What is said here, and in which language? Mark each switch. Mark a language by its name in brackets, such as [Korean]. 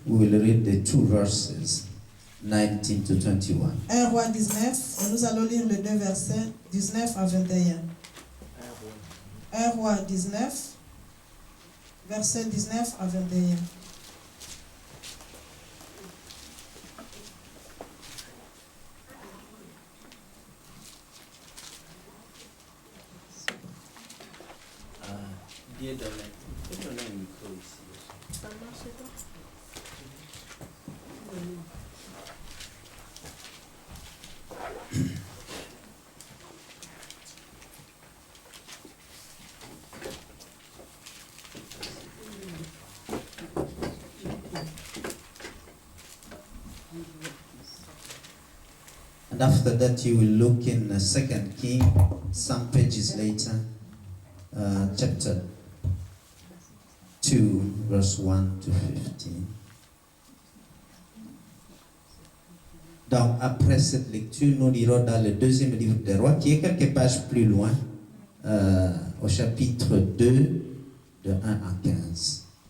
[English] We will read the two verses, 19 to 21. [French] 1 Roi 19, et nous allons lire les deux versets 19 à 21. 1 Roi 19, versets 19 à 21. Dieu donne un micro ici. Ça marche pas? [English] And after that, you will look in 2 King, some pages later, chapter 2, verse 1 to 15. [French] Donc, après cette lecture, nous lirons dans le deuxième livre des rois, qui est quelques pages plus loin, au chapitre 2, de 1 à 15.